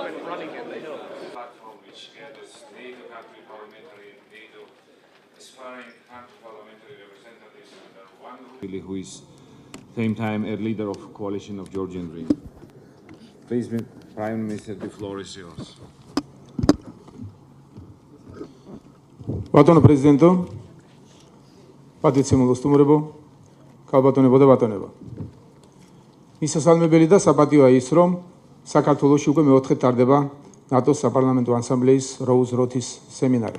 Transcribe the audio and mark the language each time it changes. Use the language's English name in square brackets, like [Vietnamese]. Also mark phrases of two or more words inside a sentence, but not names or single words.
[English] He went running in the hills. Platform which gathers NATO country parliamentary and NATO aspiring country parliamentary representatives under one roof. Who is same time a leader of coalition of Georgian Dream. Please, Prime Minister, the floor is yours. [Georgian] Ბატონო პრეზიდენტო, პატრიციო მოსტუმრებო, ქალბატონებო და ბატონებო. მისასალმებელი და საპატიოა ის, რომ საქართველოში უკვე მეოთხე ტარდება ნატოს საპარლამენტო ასამბლეის როუზ-როთის სემინარი.